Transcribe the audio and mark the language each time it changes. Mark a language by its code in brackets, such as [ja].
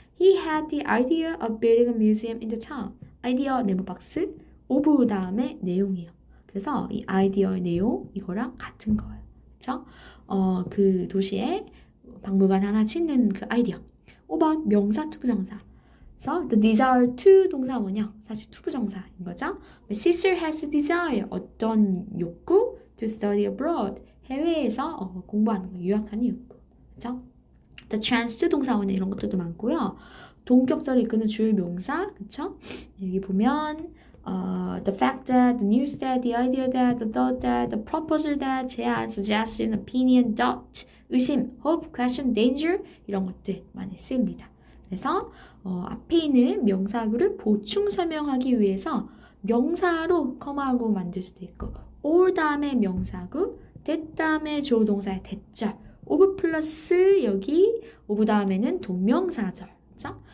[en] He had the idea of building a museum in the town. [ko] 아이디어 네모박스 of 다음에 내용이에요. 그래서 이 아이디어의 내용 이거랑 같은 거예요. 그렇죠? 그 도시에 박물관 하나 짓는 그 아이디어. 5번 명사 투부정사. 그래서 the desire to 동사원형 사실 투부정사인 거죠. [en] My sister has a desire [ko] 어떤 욕구 [en] to study abroad [ko] 해외에서 공부하는 거 유학하는 욕구. 그렇죠? The chance to 동사원형 이런 것들도 많고요. 동격절을 이끄는 주요 명사 그렇죠? 여기 보면 the fact that, the news that, the idea that, the thought that, the proposal that, 제안, suggestion, opinion, doubt, 의심, hope, question, danger 이런 것들 많이 쓰입니다. 그래서 앞에 있는 명사구를 보충 설명하기 위해서 명사로 커마하고 만들 수도 있고 or 다음에 명사구, that 다음에 주어 동사의 대절, of 플러스 여기 of 다음에는 동명사절, 그렇죠?